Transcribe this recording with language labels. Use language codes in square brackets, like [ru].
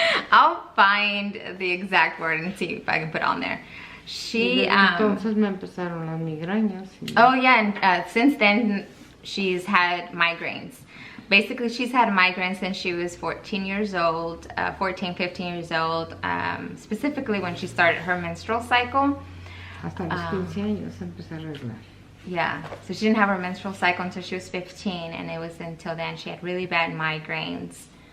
[en] I'll find the exact word and see if I can put it on there. [es] Entonces me empezaron las migrañas. [en] Oh yeah, and since then she's had migraines. Basically, she's had migraines since she was 14 years old, 15 years old, specifically when she started her menstrual cycle. [es] Hasta los 15 años empecé a arreglar. [en] Yeah, so she didn't have her menstrual cycle until she was 15, and it was until then she had really bad migraines.